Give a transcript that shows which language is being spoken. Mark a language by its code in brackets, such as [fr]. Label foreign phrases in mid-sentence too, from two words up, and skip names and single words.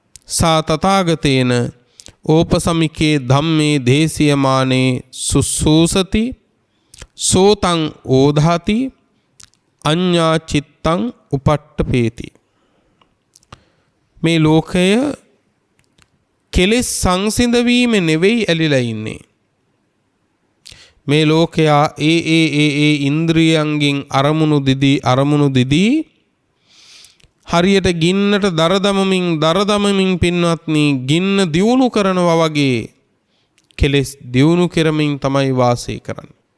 [pi] සා තථාගතේන ඕපසමිකේ ධම්මේ දේශියමානේ සුසූසති සෝතං ඕධාති අඤ්ඤා චිත්තං උපට්ඨපේති. [si] මේ ලෝකය කෙලෙස් සංසිඳවීම නෙවෙයි ඇලිලා ඉන්නේ. මේ ලෝකයා ඒ ඉන්ද්‍රියයන්ගෙන් අරමුණු දිදී හරියට ගින්නට දරදමමින් පින්වත්නි ගින්න දියුණු කරනවා වගේ කෙලෙස් දියුණු කරමින් තමයි වාසය කරන්නේ.